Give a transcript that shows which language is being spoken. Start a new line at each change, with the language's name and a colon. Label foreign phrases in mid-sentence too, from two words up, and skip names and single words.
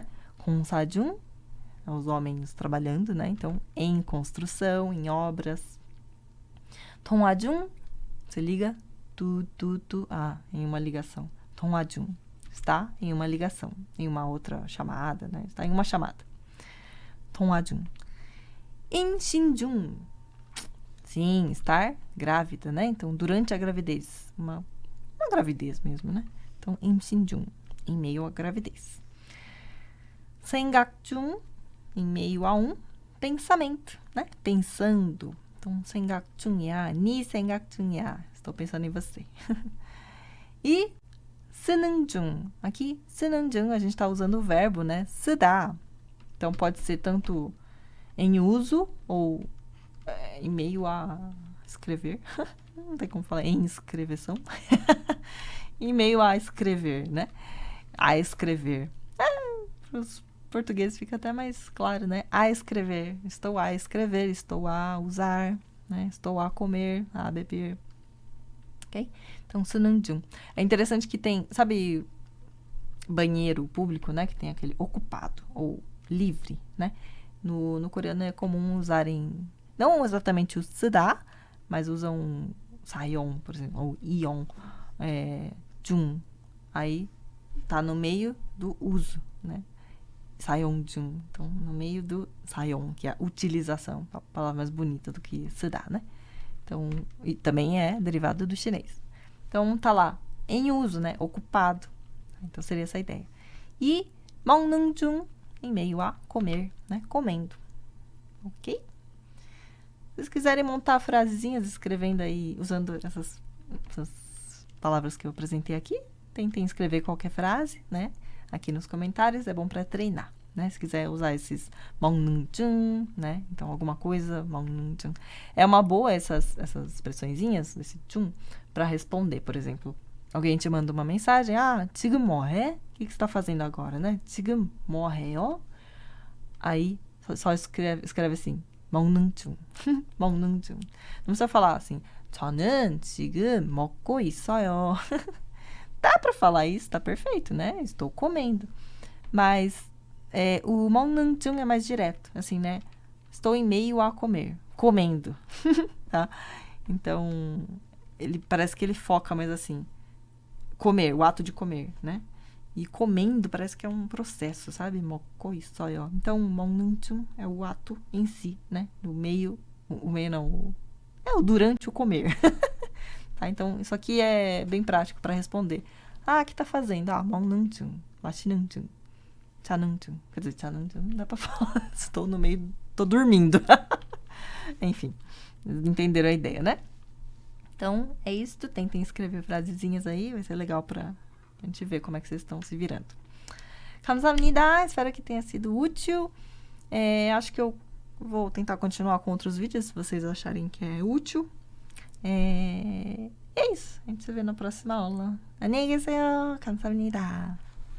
Portuguese: 공사중, os homens trabalhando, né? Então, em construção, em obras. 통화중, você liga em uma ligação. 통화중, está em uma ligação, em uma outra chamada, né? Está em uma chamada.
Korean: 통화중. 임신중,
Portuguese: sim, estar grávida, né? Então, durante a gravidez, uma gravidez mesmo, né? Então, 임신중, em meio à gravidez. 생각중, em meio a um pensamento, né? Pensando. Então,
Korean: 생각 중이야, 네 생각 중이야.
Portuguese: Estou pensando em você. E
Korean: 쓰는 중. Aqui, 쓰는 중,
Portuguese: a gente está usando o verbo, né? 쓰다. Então, pode ser tanto em uso ou em meio a escrever. Não tem como falar em escreveção. Em meio a escrever, né? A escrever. Para os portugueses fica até mais claro, né? A escrever. Estou a escrever, estou a usar, né? Estou a comer, a beber. Ok? Então,
Korean: 쓰는 중.
Portuguese: É interessante que tem, sabe, banheiro público, né? Que tem aquele ocupado ou livre, né? No coreano é comum usarem, não exatamente o 쓰다, mas usam 사용, por exemplo, ou
Korean: 이용, 중.
Portuguese: Aí tá no meio do uso, né?
Korean: 사용 중.
Portuguese: Então, no meio do 사용, que é a utilização, a palavra mais bonita do que 쓰다, né? Então, e também é derivado do chinês. Então, tá lá, em uso, né? Ocupado. Então, seria essa a ideia.
Korean: E 먹는 중,
Portuguese: em meio a comer, né? Comendo. Ok? Se vocês quiserem montar frasezinhas escrevendo aí, usando essas palavras que eu apresentei aqui, tentem escrever qualquer frase, né? Aqui nos comentários, é bom para treinar, né? Se quiser usar esses
Korean: 먹는 중,
Portuguese: né? Então, alguma coisa,
Korean: 먹는 중.
Portuguese: É uma boa essas expressõezinhas, esse 중, para responder, por exemplo. Alguém te manda uma mensagem,
Korean: 지금 뭐 해?
Portuguese: O que você está fazendo agora, né?
Korean: 지금 뭐 해요?
Portuguese: Aí, Só escreve assim,
Korean: 먹는 중. 먹는 중.
Portuguese: Não precisa falar assim,
Korean: 저는 지금 먹고 있어요.
Portuguese: Dá pra falar isso, tá perfeito, né? Estou comendo. Mas o
Korean: 먹는 중
Portuguese: é mais direto, assim, né? Estou em meio a comer. Comendo. Tá? Então, parece que ele foca mais assim. Comer, o ato de comer, né? E comendo parece que é um processo, sabe?
Korean: 먹고 있어요.
Portuguese: Então,
Korean: 먹는 중
Portuguese: é o ato em si, né? No meio, o meio não, o durante o comer. Tá? Então, isso aqui é bem prático para responder. O que tá fazendo?
Korean: 먹는 중, 마시는 중, 자는 중.
Portuguese: Quer dizer,
Korean: 자는 중
Portuguese: não dá pra falar. Estou no meio, tô dormindo. Enfim, entenderam a ideia, né? Então, é isso. Tentem escrever frasezinhas aí. Vai ser legal pra gente ver como é que vocês estão se virando.
Korean: 감사합니다.
Portuguese: Espero que tenha sido útil. Acho que eu vou tentar continuar com outros vídeos, se vocês acharem que é útil. É isso. A gente se vê na próxima aula.
Korean: 안녕히 계세요. 감사합니다.